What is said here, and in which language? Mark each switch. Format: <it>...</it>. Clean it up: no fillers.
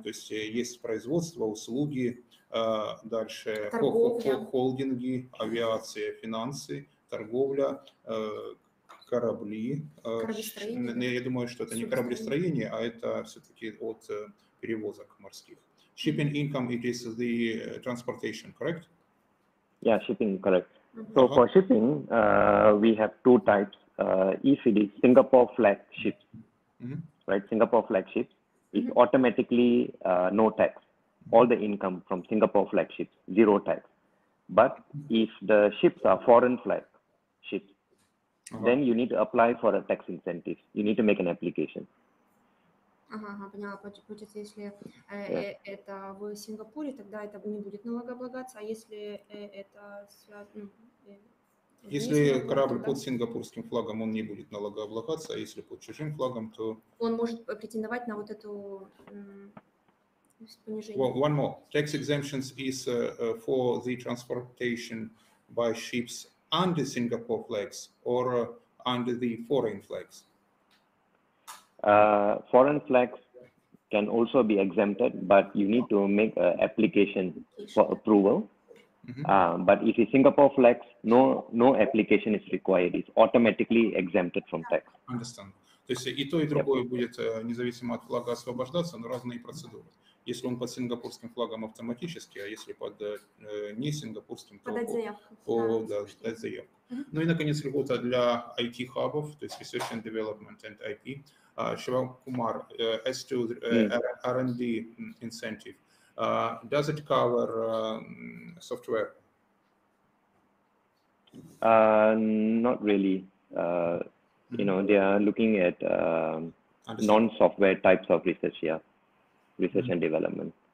<ru>То есть есть производство, услуги, дальше холдинги, авиация, финансы, торговля, корабли. Я думаю, что это не кораблестроение, а это все-таки от перевозок морских.</ru> <en>Shipping income, it is the transportation, correct? Yeah, shipping, correct. So for shipping, we have two types. If it is Singapore flag ships, right? Singapore flag ships is automatically no tax. All the income from Singapore flag ships, zero tax. But if the ships are foreign flag ships, then you need to apply for a tax incentive. You need to make an application.</en> <ru>Ага, поняла. Получается, если это в Сингапуре, тогда это не будет налогооблагаться, а если это связано... Если корабль под сингапурским флагом, он не будет налогооблагаться, а если под чужим флагом, то... Он может претендовать на вот эту понижение.</ru> <en>Well, one more. Tax exemptions is for the transportation by ships under Singapore flags or under the foreign flags? Foreign flags can also be exempted, but you need to make an application for approval. But if it's Singapore flags, no application is required. It's automatically exempted from tax. Understand.</en> <ru>То есть и то, и другое будет независимо от флага освобождаться, но разные процедуры. Если он под сингапурским флагом автоматически, а если под не сингапурским, то подать заявку. Ну и, наконец, льгота для IT-хабов, то есть</ru> <en>Research and Development and IP. Шивакумар, as to R&D incentive, does it cover software? Not really. You know, they are looking at non-software types of research, research and development.</en>